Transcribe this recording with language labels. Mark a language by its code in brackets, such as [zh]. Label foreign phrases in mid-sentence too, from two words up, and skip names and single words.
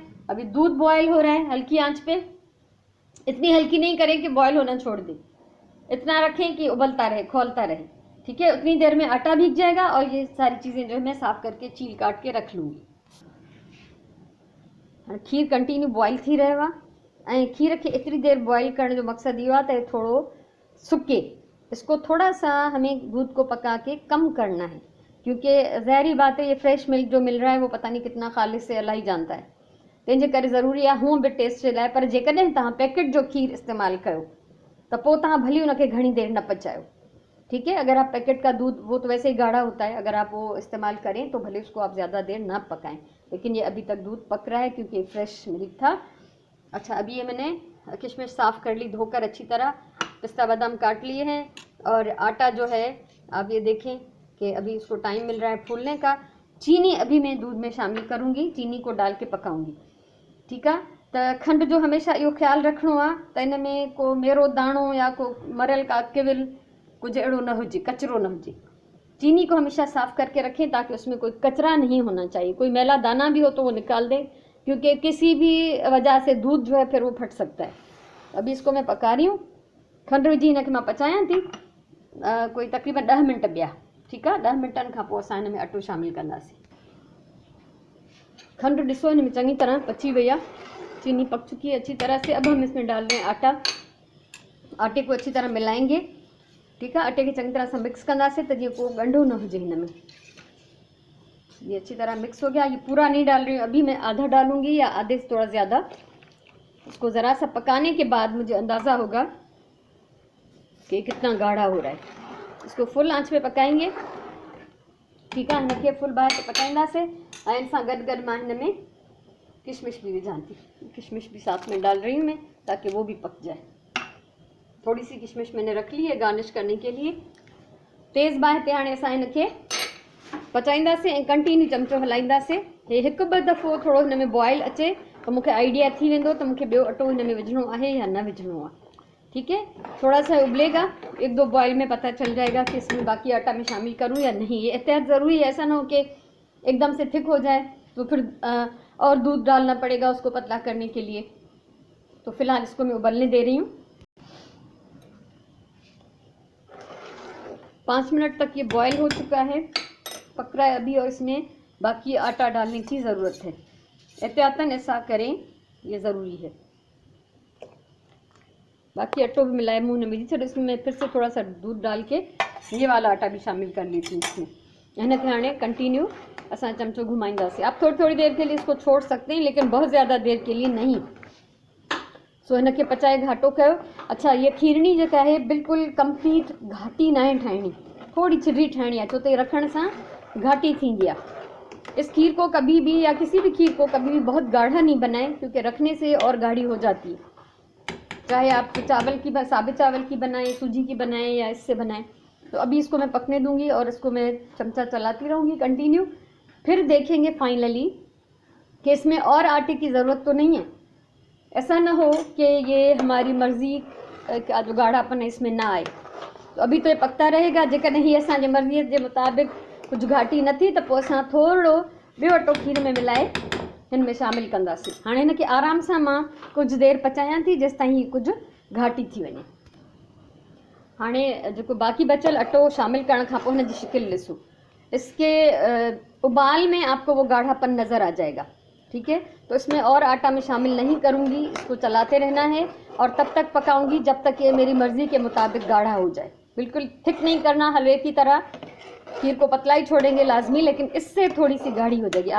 [hi] अभी दूध बॉयल हो रहा है हल्की आंच पे, इतनी हल्की नहीं करें कि बॉयल होना छोड़ दे, इतना रखें कि उबलता रहे, खौलता रहे। ठीक है। उतनी देर में आटा भीग जाएगा और ये सारी चीज़ें जो है मैं साफ़ करके छील काट के रख लूँगी। [sd] खीर कंटिन्यू बॉयल थी रहेगा ऐं खीर के एतिरी देर बॉयल करण जो मकसद इहो आहे त थोड़ो सुके। [hi] इसको थोड़ा सा हमें दूध को पका के कम करना है, क्योंकि ज़ाहिरी बात है ये [en] fresh milk [hi] जो मिल रहा है वो पता नहीं कितना खालिस से अल्लाह ही जानता है। [sd] तंहिंजे करे ज़रूरी आहे हूअं बि टेस्ट जे लाइ, पर जेकॾहिं तव्हां पैकेट जो खीर इस्तेमालु कयो त पोइ तव्हां भली उनखे घणी देर न पचायो। [hi] ठीक है। अगर आप पैकेट का दूध, वो तो वैसे ही गाढ़ा होता है, अगर आप वो इस्तेमाल करें तो भले उसको आप ज़्यादा देर ना पकाएं। लेकिन ये अभी तक दूध पक रहा है क्योंकि [en] fresh milk [hi] था। अच्छा, अभी ये मैंने किशमिश साफ़ कर ली धोकर अच्छी तरह, पिस्ता बादाम काट लिए हैं, और आटा जो है आप ये देखें कि अभी इसको टाइम मिल रहा है फूलने का। चीनी अभी मैं दूध में शामिल करूँगी, चीनी को डाल के पकाऊँगी। [sd] ठीकु आहे। त खंड जो हमेशा इहो ख्यालु रखिणो आहे त इन में को मेरो दाणो या को मरियल का किविल कुछ अहिड़ो न हुजे, कचरो न हुजे। [hi] चीनी को हमेशा साफ़ करके रखें ताकि उसमें कोई कचरा नहीं होना चाहिए, कोई मैला दाना भी हो तो वो निकाल दें, क्योंकि किसी भी वजह से दूध जो है फिर वो फट सकता है। अभी इसको मैं पका रही हूँ, [sd] खंड विझी हिनखे मां पचायां थी कोई तक़रीबन 10 मिनट ॿिया। ठीकु आहे, 10 मिनटनि खां पोइ असां हिन में अटो शामिल कंदासीं। खंड ॾिसो हिन में चङी तरह पची वई आहे, [hi] चीनी पक चुकी है अच्छी तरह से। अब हम इसमें डाल रहे हैं आटा। आटे को अच्छी तरह मिलाएंगे। [sd] ठीकु आहे, आटे खे चङी तरह सां मिक्स कंदासीं त जीअं को ॻंढो न हुजे हिन में। [hi] ये अच्छी तरह मिक्स हो गया। ये पूरा नहीं डाल रही हूँ, अभी मैं आधा डालूंगी या आधे से थोड़ा ज़्यादा। इसको ज़रा सा पकाने के बाद मुझे अंदाज़ा होगा कि कितना गाढ़ा हो रहा है। इसको फुल आंच पे पकाएंगे। [sd] ठीकु आहे, हिनखे फुल बाहि ते पकाईंदासीं। ऐं इन सां गॾु गॾु मां हिन में [hi] किशमिश भी विझां थी, किशमिश भी साथ में डाल रही हूँ मैं ताकि वो भी पक जाए। थोड़ी सी किशमिश मैंने रख ली है गार्निश करने के लिए। [sd] तेज़ बाहि ते हाणे असां हिनखे पचाईंदासीं ऐं कंटिन्यू चमचो हलाईंदासीं। हे हिकु ॿ दफ़ो थोरो हिन में बॉयल अचे त मूंखे आइडिया थी वेंदो त मूंखे ॿियो अटो हिन में विझणो आहे या न विझणो आहे। [hi] ठीक है, थोड़ा सा उबलेगा, 1-2 बॉयल में पता चल जाएगा कि इसमें बाकी आटा मैं शामिल करूं या नहीं। ये एहतियात ज़रूरी है, ऐसा ना हो कि एकदम से थिक हो जाए तो फिर और दूध डालना पड़ेगा उसको पतला करने के लिए। तो फिलहाल इसको मैं उबलने दे रही हूँ। 5 मिनट तक ये बॉयल हो चुका है, पक रहा है अभी, और इसमें बाकी आटा डालने की ज़रूरत है। एहतियातन ऐसा करें, ये ज़रूरी है। बाकी अटो भी मिलाए मुँह में विझी, इसमें मैं फिर से थोड़ा सा दूध डाल के ये वाला आटा भी शामिल कर ली थी इसमें। [sd] हिनखे हाणे कंटिन्यू असां चमचो घुमाईंदासीं। [hi] आप थोड़ी थोड़ी देर के लिए इसको छोड़ सकते हैं, लेकिन बहुत ज़्यादा देर के लिए नहीं। [sd] सो हिनखे पचाए घाटो कयो। अच्छा, ये खीरणी जेका है बिल्कुल कंप्लीट घाटी ना ठाहिणी, थोड़ी छिरी ठाहिणी आहे, छो त रखण सां घाटी थींदी आहे। [hi] इस खीर को कभी भी या किसी भी खीर को कभी भी बहुत गाढ़ा नहीं बनाएं, क्योंकि रखने से और गाढ़ी हो जाती है। चाहे आप चावल की साबित चावल की बनाएं, सूजी की बनाएं या इससे बनाएं। तो अभी इसको मैं पकने दूंगी और इसको मैं चमचा चलाती रहूँगी कंटिन्यू। फिर देखेंगे फाइनली कि इसमें और आटे की ज़रूरत तो नहीं है। ऐसा ना हो कि ये हमारी मर्ज़ी का जो गाढ़ापन है इसमें ना आए। तो अभी तो ये पकता रहेगा। [sd] जेकॾहिं ही असांजे मर्ज़ीअ जे मुताबिक़ कुछ घाटी न थी त पोइ असां थोरो ॿियो अटो खीर में मिलाए हिन में शामिल कंदासीं। हाणे हिनखे आराम सां मां कुछ देर पचायां थी जेसि ताईं हीअ कुछ घाटी थी वञे। हाणे जेको बाक़ी बचल अटो शामिल करण खां पोइ हिन जी शिकिल ॾिसो। [hi] इसके उबाल में आपको वो गाढ़ापन नज़र आ जाएगा। ठीक है, तो इसमें और आटा मैं शामिल नहीं करूँगी। इसको चलाते रहना है और तब तक पकाऊंगी जब तक ये मेरी मर्ज़ी के मुताबिक गाढ़ा हो जाए। बिल्कुल थिक नहीं करना हलवे की तरह, खीर को पतला ही छोड़ेंगे लाजमी, लेकिन इससे थोड़ी सी गाढ़ी हो जाएगी।